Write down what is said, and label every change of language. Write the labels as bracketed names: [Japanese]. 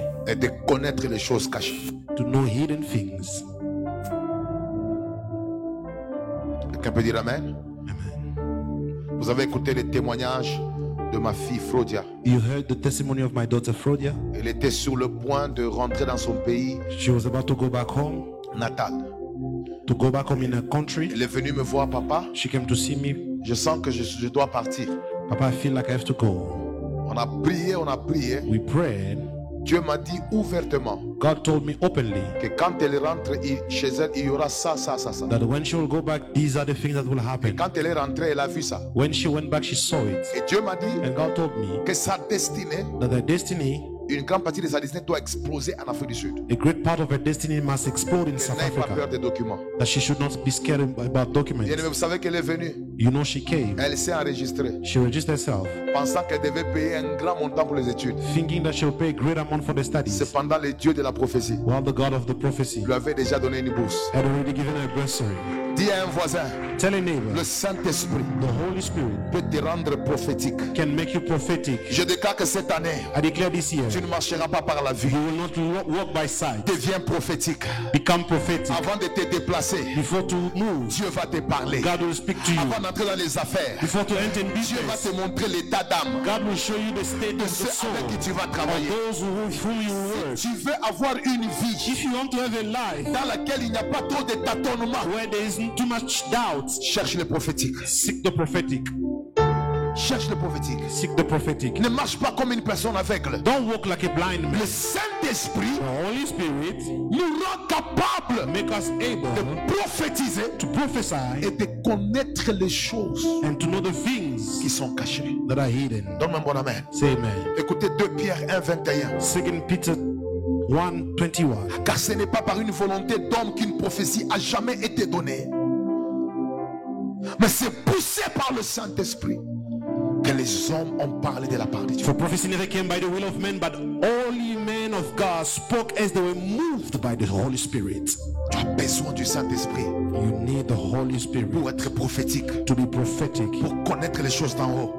[French] et de connaître les choses cachées. [English] to know hidden things. [French] Quelqu'un peut dire Amen? [English] Amen. [French] Vous avez écouté les témoignages de ma fille Frodia. [English] You heard the testimony of my daughter Frodia. [French] Elle était sur le point de rentrer dans son pays [English] She was about to go back home, [French] natal. [English] to go back home in her country. [French] Elle est venue me voir, papa. [English] She came to see me. [French] Je sens que je dois partir. [English] Papa, I feel like I have to go. [French] On a prié, on a prié. [English] We prayed. [French] Dieu m'a dit ouvertement [English] God told me openly [French] que quand elle rentre chez elle, il y aura ça, ça, ça, ça. [English] that when she will go back, these are the things that will [French] Et [English] happen. [French] quand elle est rentrée, elle a vu ça. [English] When she went back, she saw it. [French] Et Dieu m'a dit [English] And God told me [French] que sa destinée, [English] that her destiny, [French] Une grande partie de sa destinée doit exploser en Afrique du Sud. [English] A great part of her destiny must explode in [French] Elle [English] South [French] n'ait pas peur [English] Africa. [French] des documents. [English] That she should not be scared about documents. [French] Bien-aimé, vous savez qu'elle est venue. [English] You know she came. [French] Elle s'est enregistrée, [English] She registered herself, [French] pensant qu'elle devait payer un grand montant pour les études. [English] thinking that she will pay a great amount for the studies. [French] Cependant, le Dieu de la prophétie [English] While the God of the prophecy [French] lui avait déjà donné une bourse. [English] had already given her a bursary. [French] Dis à un voisin, [English] Tell a neighbor, [French] le Saint-Esprit [English] the Holy Spirit [French] peut te rendre prophétique. [English] can make you prophetic. [French] Je déclare que cette année, [English] I declare this year, [French] tu ne marcheras pas par la vue. [English] you will not walk by sight. [French] Deviens prophétique. [English] Become prophetic. [French] Avant de te déplacer, [English] Before to move, [French] Dieu va te parler. [English] God will speak to you. [French] Avant d'entrer dans les affaires, [English] Before to enter in [French] Dieu va [English] business, [French] te montrer l'état d'âme [English] God will show you the state [French] de [English] of the [French] ceux [English] soul [French] avec qui tu vas [English] of [French] travailler. [English] those with whom you work. [French] Tu veux avoir une vie [English] If you want to have a life [French] dans laquelle il n'y a pas trop de tâtonnements. [English] where there is too much doubt, [French] Cherche le prophétique. [English] seek the prophetic. [French] Cherche le prophétique. [English] Seek the prophetic. [French] Ne marche pas comme une personne aveugle. [English] Don't walk like a blind man. [French] Le Saint-Esprit [English] The Holy Spirit [French] nous rend capables [English] make us able [French] de prophétiser [English] to prophesy [French] et de connaître les choses [English] and to know the things [French] qui sont cachées. [English] that are hidden. [French] Donne-moi un bon amen. [English] Say amen. [French] Écoutez 2 Pierre 1, 21. [English] 2 Peter 1:21. [French] Car ce n'est pas par une volonté d'homme qu'une prophétie a jamais été donnée, mais c'est poussé par le Saint-Esprit que les hommes ont parlé de la part de Dieu. [English] For prophecy never came by the will of men, but only men of God spoke as they were moved by the Holy Spirit. [French] Tu as besoin du Saint-Esprit [English] You need the Holy Spirit [French] pour être prophétique, [English] to be prophetic, [French] pour connaître les choses d'en haut.